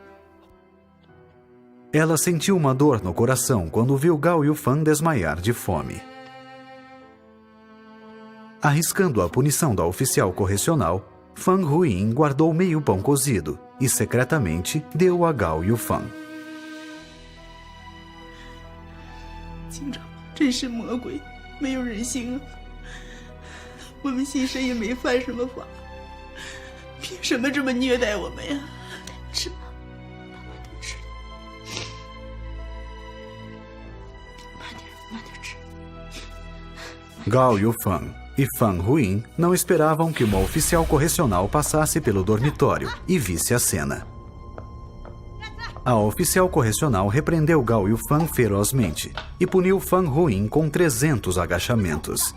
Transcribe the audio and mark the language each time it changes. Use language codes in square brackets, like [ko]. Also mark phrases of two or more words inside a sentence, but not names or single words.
[pt] Ela sentiu uma dor no coração quando viu Gao Yufang desmaiar de fome. Arriscando a punição da oficial correcional, Fan Huyin guardou meio pão cozido e secretamente deu a Gao Yufang. [zh] 警长，真是魔鬼，没有人性啊！我们新生也没犯什么法，凭什么这么虐待我们呀？吃吧，慢慢的吃，慢点吃。 [pt] Gao Yufang e Fan Huyin não esperavam que uma oficial correcional passasse pelo dormitório e visse a cena. A oficial correcional repreendeu Gao Yufang ferozmente e puniu Fan Huyin com 300 agachamentos.